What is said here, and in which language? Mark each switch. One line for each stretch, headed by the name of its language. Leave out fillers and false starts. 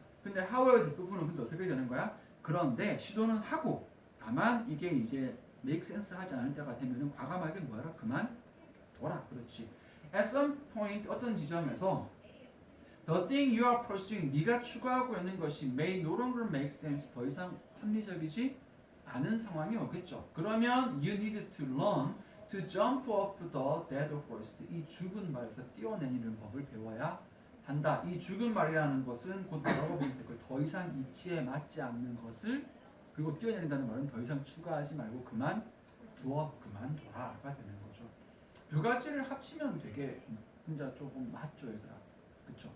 Korean: 근데 however 뒷부분은 근데 어떻게 되는 거야? 그런데 시도는 하고 다만 이게 이제
English: make sense
Korean: 하지 않을 때가 되면은 과감하게 뭐하라? 그만 둬라. 그렇지.
English: At some point
Korean: 어떤 지점에서
English: the thing you are pursuing,
Korean: 네가 추구하고 있는 것이
English: may no longer make sense,
Korean: 더 이상 합리적이지 않은 상황이 오겠죠. 그러면
English: you need to learn to jump off the dead horse,
Korean: 이 죽은 말에서 뛰어내리는 법을 배워야 단다. 이 죽은 말이라는 것은 곧 뭐라고 보면 될 거예요. 더 이상 이치에 맞지 않는 것을 그리고 뛰어내린다는 말은 더 이상 추가하지 말고 그만둬라가 되는 거죠. 두 가지를 합치면 되게 진짜 조금 맞죠, 얘들아. 그쵸?